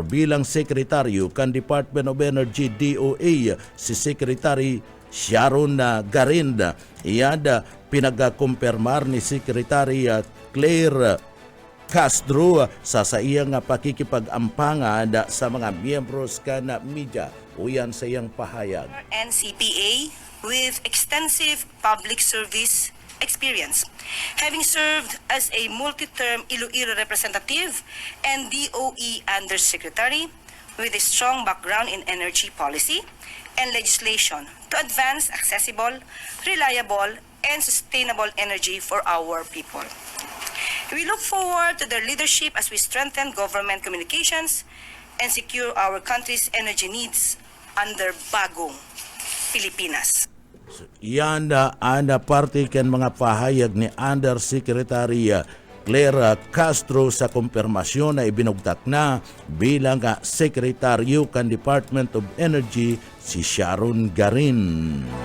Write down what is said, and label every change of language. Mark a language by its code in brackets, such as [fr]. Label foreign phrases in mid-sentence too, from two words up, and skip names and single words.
[bik] bilang sekretaryo kan Department of Energy DOE si Secretary Sharon Garin. Iyan pinagkumpirmar ni Secretary Claire Castro sa iyang pakikipag-ampangan sa mga miyembros kan media. Uyan sa iyang pahayag. [en] NCPA with extensive public service experience, having served as a multi-term Iloilo representative and DOE Undersecretary with a strong background in energy policy and legislation to advance accessible, reliable, and sustainable energy for our people. We look forward to their leadership as we strengthen government communications and secure our country's energy needs under bagong Pilipinas. [bik] Yan ang parte kan mga pahayag ni Undersecretary Claire Castro sa kumpirmasyon na ibinugtak na bilang sekretaryo kan Department of Energy si Sharon Garin.